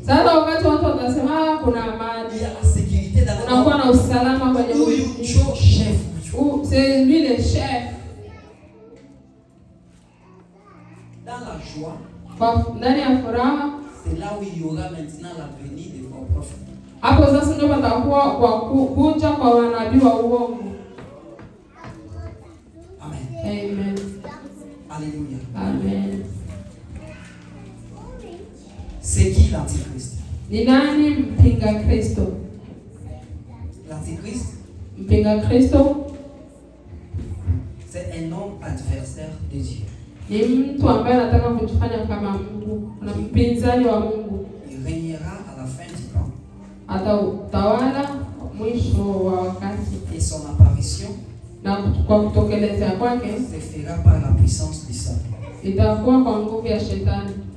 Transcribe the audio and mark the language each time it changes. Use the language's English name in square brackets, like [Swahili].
[Swahili] Sasa wakati watu watasema kuna amani, [French] il y a la sécurité dans le monde. [Swahili] Kunakuwa na usalama kwenye mji. Chef. [French] C'est lui le chef. Dans la joie. [Swahili] Ndani ya furaha. [French] C'est là où il y aura maintenant la venue des faux prophètes. [Swahili] Hapo sasa ndio patakuwa kwa kuja kwa manabii wa uongo. Amen. Amen. Alléluia. Amen. [French] C'est qui l'antichrist? [Swahili] Ni nani mpinga Kristo? [French] L'antichrist? [Swahili] Mpinga Kristo? [French] C'est un homme adversaire de Dieu. [Swahili] Ni mtu ambaye anataka kujifanya kama Mungu, na mpinzani wa Mungu. [French] Il régnera à la fin du temps. [Swahili] Atatawala mwisho wa wakati. [French] Et son apparition [Swahili] na kwa kutokeleza kwake [French] se fera par la puissance du Satan. [Swahili] Itakuwa kwa nguvu ya shetani.